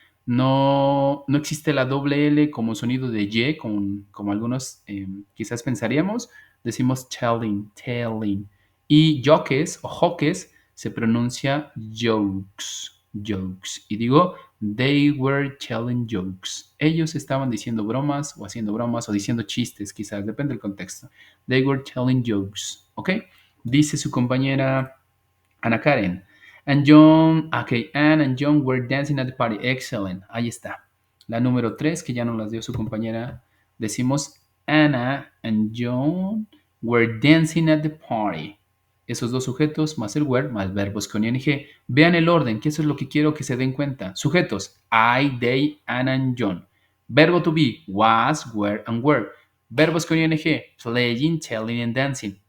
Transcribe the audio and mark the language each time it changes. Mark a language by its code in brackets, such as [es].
[es] No, no existe la doble L como sonido de Y, como algunos quizás pensaríamos. Decimos telling. Y jokes o jokes se pronuncia jokes. Y digo, [en] they were telling jokes. [es] Ellos estaban diciendo bromas o haciendo bromas o diciendo chistes, quizás, depende del contexto. [en] They were telling jokes, ¿ok? [es] Dice su compañera Ana Karen. [en] And John, okay, Anne and John were dancing at the party. [es] Excellent, ahí está. La número 3, que ya nos las dio su compañera, decimos [en] Anna and John were dancing at the party. [es] Esos dos sujetos más el were más verbos con ing. Vean el orden, que eso es lo que quiero que se den cuenta. Sujetos, I, they, Anna and John. Verbo to be, was, were and were. Verbos con ing, playing, telling and dancing.